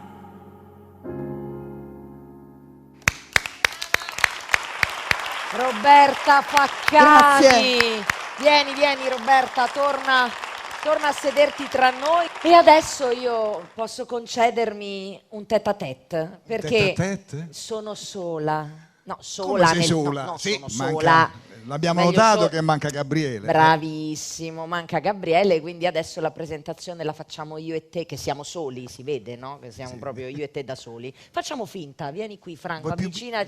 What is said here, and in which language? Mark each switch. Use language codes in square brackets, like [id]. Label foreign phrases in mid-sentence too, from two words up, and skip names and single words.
[it] Roberta Faccani. Grazie. Vieni Roberta, torna a sederti tra noi. E adesso io posso concedermi un tête-à-tête, perché Tête-à-tête? sono sola. No, Come sola. sei sola? No, Sì, sono manca- sola. L'abbiamo Meglio notato che manca Gabriele. Bravissimo, manca Gabriele, quindi adesso la presentazione la facciamo io e te, che siamo soli, si vede, no? Che siamo proprio io e te da soli. Facciamo finta, vieni qui Franco, avvicinati.